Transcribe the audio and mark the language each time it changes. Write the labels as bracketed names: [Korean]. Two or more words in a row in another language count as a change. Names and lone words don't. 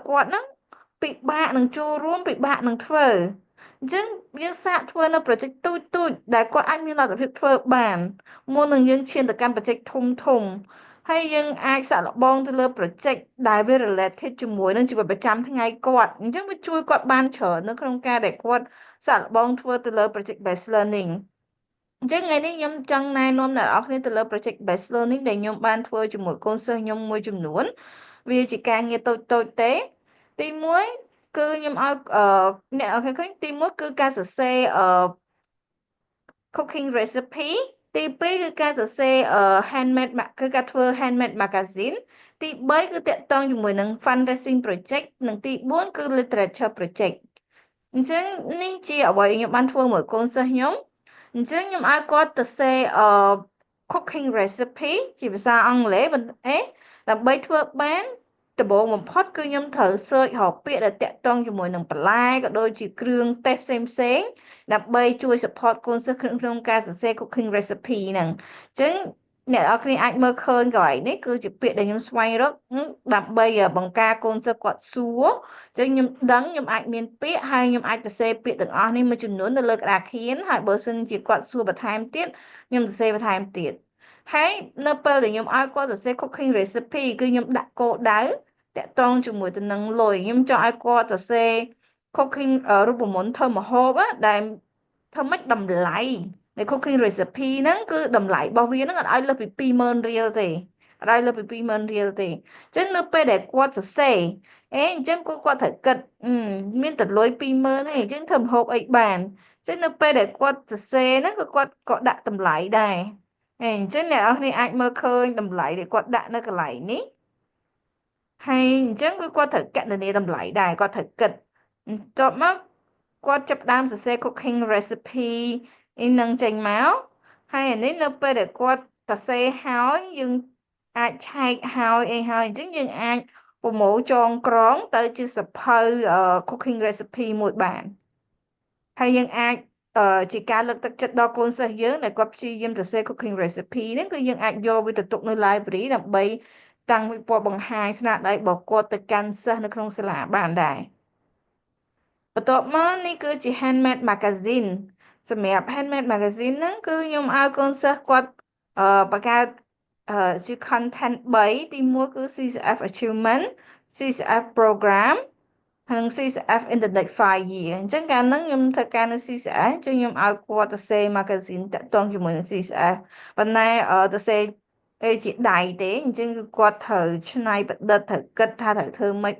[Khmer] គាត់ហ្នឹងពិបាកនឹងចូលរួមពិបាកនឹងធ្វើអញ្ចឹងយើងសាកធ្វើនៅ project ទូចទូចដែលគាត់អាចមានលទ្ធភាពធ្វើបានមុន នឹងយើងឈានទៅកាន់ project ធំធំហើយយើងអាចសាក់លបងទៅលើ project ដែលវា related ជាមួយនឹងជីវិតប្រចាំថ្ងៃគាត់អញ្ចឹងវាជួយគាត់បានច្រើននៅក្នុងការដែលគាត់សាក់លបងធ្វើទៅលើ [English] project based learning [Khmer] អញ្ចឹងថ្ងៃនេះខ្ញុំចង់ណែនាំអ្នកនរគ្នាទៅលើ [English] project based learning [Khmer] ដែលខ្ញុំបានធ្វើជាមួយកូនសិស្សខ្ញុំមួយចំនួនវាជាការងារតូចតូចទេទី1គឺខ្ញុំឲ្យអ្នកនរគ្នាឃើញទី1គឺការសរសេរ [English] cooking recipe [Khmer] ទី2គឺការសរសេរhandmade គឺការធ្វើ [English] handmade magazine [Khmer] ទី3គឺតាក់ទងជាមួយនឹង [English] fundraising project [Khmer] និងទី4គឺ [English] literature project [Khmer] អញ្ចឹងនេះជាអ្វីខ្ញុំបានធ្វើមួយកូនសិស្សខ្ញុំអញ្ចឹងខ្ញុំឲ្យគាត់ទៅសេ [English] cooking recipe [Khmer] ជាភាសាអង់គ្លេសដើម្បីធ្វើបានដំបូងបំផុតគឺខ្ញុំត្រូវ search រកពាក្យដែលតាក់ទងជាមួយនឹងបន្លែក៏ដូចជាគ្រឿងទេសផ្សេងដើម្បីជួយ support កូនសិស្សក្នុងការសរសេរ [English] cooking recipe [Khmer] ហ្នឹងអញ្ចឹង អ្នកនរគ្នាអាចមើលឃើញកន្លែងនេះគឺជាពាក្យដែលខ្ញុំស្វែងរកដើម្បីបង្ការកូនសិស្សគាត់សួរអញ្ចឹងខ្ញុំដឹងខ្ញុំអាចមានពាក្យហើយខ្ញុំអាចសរសេរពាក្យទាំងអស់នេះមួយចំនួននៅលើក្តារខៀនហើយបើសិនជាគាត់សួរបន្ថែមទៀត ខ្ញុំសរសេរបន្ថែមទៀតហើយនៅពេលដែលខ្ញុំឲ្យគាត់សរសេរ [English] cooking recipe [Khmer] គឺខ្ញុំដាក់គោលដៅតាក់ទងជាមួយទៅនឹងលុយខ្ញុំចង់ឲ្យគាត់សរសេរ cooking រូបម ន្តធ្វើម្ហូបដែលធ្វើម៉េចតម្លៃនៃ [English] cooking recipe [Khmer] ហ្នឹងគឺតម្លៃរបស់វាហ្នឹងអត់ឲ្យលើសពី20000រៀលទេអត់ឲ្យលើសពី20000 រៀលទេអញ្ចឹងនៅពេលដែលគាត់សរសេរអញ្ចឹងគាត់ត្រូវគិតមានតែលុយ20000ទេអញ្ចឹងធ្វើម្ហូបអីបានអញ្ចឹងនៅពេលដែលគាត់សរសេរហ្នឹងគាត់ក៏ដាក់តម្លៃដែរអញ្ចឹងអ្នកនរគ្នាអាចមើលឃើញតម្លៃដែលគាត់ដាក់នៅកន្លែងនេះហើយអញ្ចឹងគាត់ត្រូវកណនាតម្លៃដែរគាត់ត្រូវគិតបន្ទាប់មកគាត់ចាប់ផ្ដើមសរសេរ [English] cooking recipe [Khmer] នឹងចេញមកហើយអានេះនៅពេល ដែលគាត់សរសេរហើយយើងអាចឆែកហើយអីហើយអញ្ចឹងយើងអាចប្រមូលចងក្រងទៅជាសភៅ [English] cooking recipe [Khmer] មួយបានហើយយើងអាចជាការលើក ទឹកចិត្តដល់កូនសិស្សយើងដែលគាត់ព្យាយាមសរសេរ [English] cooking recipe [Khmer] ហ្នឹងគឺយើងអាចយកវាទៅទុកនៅ library ដើម្បីតាំងពិព័រណ៍បង្ហាញស្នាដៃ របស់គាត់ទៅកាន់សិស្សនៅក្នុងសាលាបានដែរបន្ទាប់មកនេះគឺជា [English] handmade magazine [Khmer] សម្រាប់ [English] handmade magazine [Khmer] ហ្នឹងគឺខ្ញុំឲ្យកូនសិស្សគាត់បង្កើតជា content 3ទី1គឺ [English] CCF achievement CCF program [Khmer] ហើយ [English] CCF Internet 5 year [Khmer] អញ្ចឹងកាលហ្នឹងខ្ញុំធ្វើការនៅ CCF អញ្ចឹងខ្ញុំឲ្យគាត់ទៅសេ magazine តាក់ទងជាមួយនឹង CCF ប៉ុន្តែទៅសេជាដៃទេអញ្ចឹងគឺគាត់ត្រូវច្នៃប្រឌិតត្រូវគិតថាត្រូវធ្វើម៉េច